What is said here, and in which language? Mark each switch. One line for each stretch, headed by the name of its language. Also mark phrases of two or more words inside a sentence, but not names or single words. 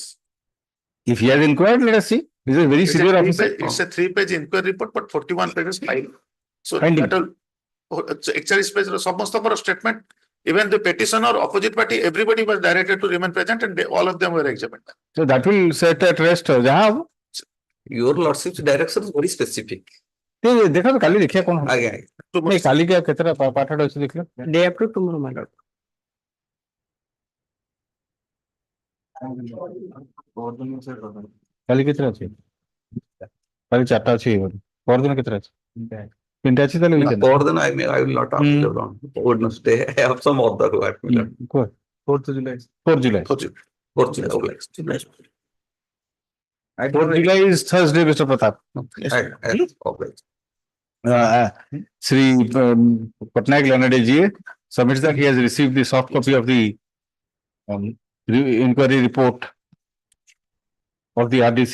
English: If he has inquired, let us see. This is a very severe officer. It's a 3-page inquiry report, but 41 pages file. So Finding. that will, 41 pages ସମସ୍ତଙ୍କର statement, even the petitioner, opposite party, everybody was directed to remain present and all of them were examined. So that will set at rest.
Odia: ଯାହା ହବ
English: Your lordship's direction is very specific.
Odia: ଦେଖନ୍ତୁ କାଲି ଦେଖିବା କଣ ହବ। ଆଜ୍ଞା ନାଇଁ କାଲି କେତେଟା ପାଠଟା ଅଛି ଦେଖିଲ?
English: Day after tomorrow, my lord.
Odia: କାଲି କେତେଟା ଅଛି? କାଲି 4ଟା ଅଛି ପରଦିନ କେତେଟା ଅଛି? 3ଟା ଅଛି ତାହେଲେ weekend।
English: Then I will not answer on Wednesday. I have some other work.
Odia: କୁହ 4th July 4th July
English: 4th July. 4th July is Thursday, Mr. Pratap. Sri Patnaik Lanade submits that he has received the soft copy of the inquiry report of the RDC